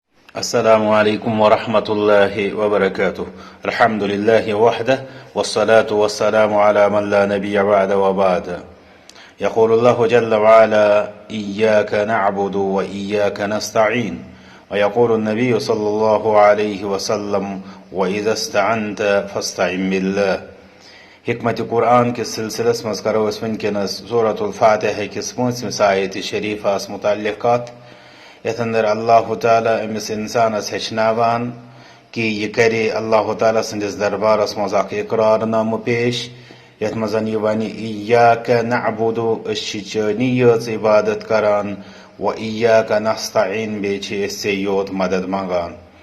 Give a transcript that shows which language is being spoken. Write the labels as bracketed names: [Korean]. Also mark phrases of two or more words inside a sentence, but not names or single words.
[Arabic] السلام عليكم ورحمة الله وبركاته. الحمد لله وحده، والصلاة والسلام على من لا نبي بعده وبعد. يقول الله جل وعلا: إياك نعبد وإياك نستعين. ويقول النبي صلى الله عليه وسلم: وإذا استعنت فاستعن بالله. [Kashmiri] حکمت قرآن کس سلسلس مز کرو اس ونکس سورۃ الفاتحہ کس پانچمس آیت شریفس متعلقات یتھ اندر اللہ تعالیٰ امس انسانس ہچناوان کہ یہ کرے اللہ تعالیٰ سندس دربارس مز اخ اقرار نامہ پیش یتھ مز یہ ونہ [Arabic] ایاک نعبد [Kashmiri] اس چانی یٲژ عبادت کران و [Arabic] ایاک نستعین [Kashmiri] بیٚیہِ چھِ أسۍ ژےٚ یوت مدد منگان.